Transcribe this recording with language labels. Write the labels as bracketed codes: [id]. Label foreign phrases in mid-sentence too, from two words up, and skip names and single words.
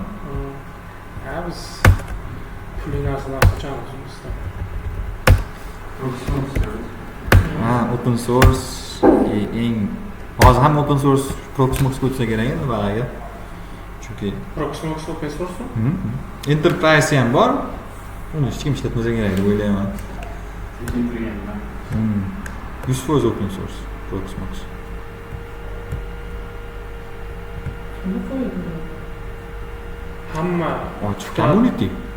[uz] Biz pulli narsalar sochamiz bizda. [en] Open source [uz] eng hozir ham [en] open source [uz] Proxmox bo'lsa kerak endi ba'ga. Chunki [en] Proxmox open source [uz] Enterprise ham bor. Uni hech kim ishlatmasa kerak deb o'ylayman. [en] 100% open source Proxmox. [uz] Hamma [en] Ochiq community.